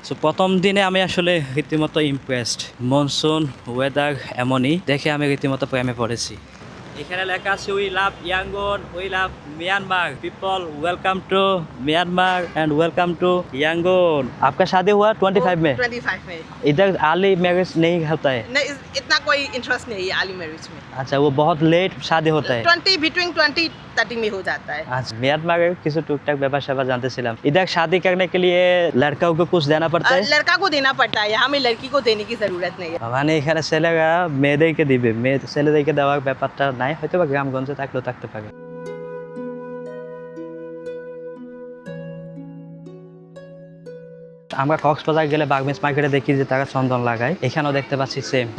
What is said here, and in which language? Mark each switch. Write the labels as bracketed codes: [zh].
[bn] So প্রথম দিনে আমি আসলে রীতিমতো ইমপ্রেসড। মনসুন ওয়েদার এমনই দেখে আমি রীতিমতো প্রেমে পড়েছি। এখানে লেখা আছে [en] We love Yangon, we love Myanmar people, welcome to Myanmar and welcome to Yangon. [hi] आपका शादी हुआ 25 में? 25 में। इधर अर्ली मैरिज नहीं होता है? नहीं, इतना कोई इंटरेस्ट नहीं है अर्ली मैरिज में। अच्छा, वो बहुत लेट शादी होता है। 20 between 20-30 में हो जाता है। अच्छा, म्यांमार के किसी टूक-टाक व्यापार शैपार जानते [bn] ছিলাম। [hi] इधर शादी करने के लिए लड़का को कुछ देना पड़ता है? लड़का को देना पड़ता है, यहाँ में लड़की को देने की जरूरत नहीं है। [bn] মানে এখানে ছেলেরা মেয়েদেরকে দিবে, ছেলেদেরকে দেওয়ার ব্যাপারটা নাই, হয়তো বা গ্রামগঞ্জে থাকলেও থাকতে পারে। আমরা কক্সবাজার গেলে বাগমেস মার্কেটে দেখি যে তারা চন্দন লাগায়, এখানেও দেখতে পাচ্ছি সেম।